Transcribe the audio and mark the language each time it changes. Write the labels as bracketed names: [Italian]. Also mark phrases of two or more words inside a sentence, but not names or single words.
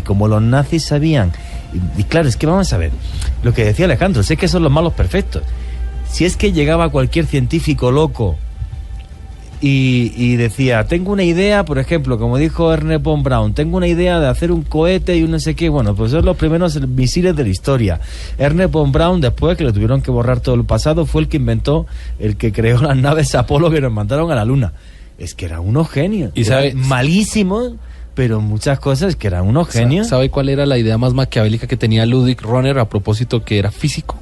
[Spanish] Como los nazis sabían, y claro, es que vamos a ver, lo que decía Alejandro, sé que son los malos perfectos. Si es que llegaba cualquier científico loco y decía, tengo una idea, por ejemplo, como dijo Ernest von Braun, tengo una idea de hacer un cohete y un no sé qué, bueno, pues son los primeros misiles de la historia. Ernest von Braun, después que le tuvieron que borrar todo el pasado, fue el que inventó, el que creó las naves Apolo que nos mandaron a la luna. Es que eran unos genios. Y sabe, malísimos, pero muchas cosas que eran unos genios. ¿Sabe cuál era la idea más maquiavélica que tenía Ludwig Röner a propósito que era físico?